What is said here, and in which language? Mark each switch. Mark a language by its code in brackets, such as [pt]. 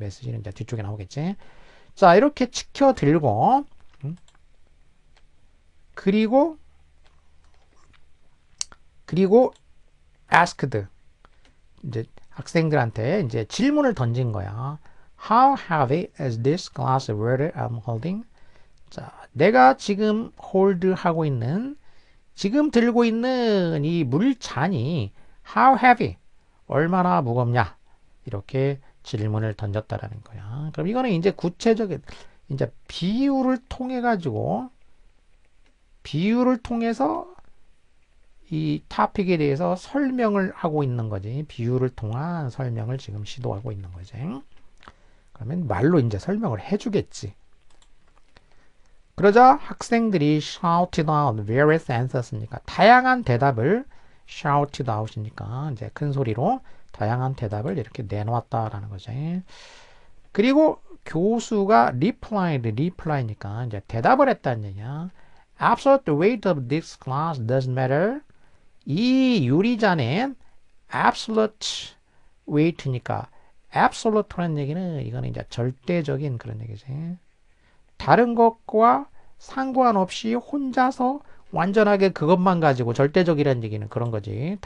[ko] 메시지는 이제 뒤쪽에 나오겠지. 자 이렇게 치켜 들고 그리고 asked 이제 학생들한테 이제 질문을 던진 거야. [en] How heavy is this glass of water I'm holding? [ko] 자, 내가 지금 홀드하고 있는 지금 들고 있는 이 물잔이 [en] how heavy [ko] 얼마나 무겁냐 이렇게 질문을 던졌다라는 거야. 그럼 이거는 이제 구체적인 이제 비유를 통해 가지고 비유를 통해서 이 토픽에 대해서 설명을 하고 있는 거지. 비유를 통한 설명을 지금 시도하고 있는 거지. 그러면 말로 이제 설명을 해주겠지. 그러자 학생들이 [en] shouted out various answers [ko] 니까 다양한 대답을 [en] shouted out [ko] 이니까 이제 큰 소리로 다양한 대답을 이렇게 내놓았다라는 거지. 그리고 교수가 reply니까 이제 대답을 했다는 얘기야. [en] Absolute weight of this glass doesn't matter. [ko] 이 유리잔의 [en] absolute weight [ko] 니까 absolute라는 얘기는 이거는 이제 절대적인 그런 얘기지. 다른 것과 상관없이 혼자서 완전하게 그것만 가지고 절대적이라는 얘기는 그런 거지.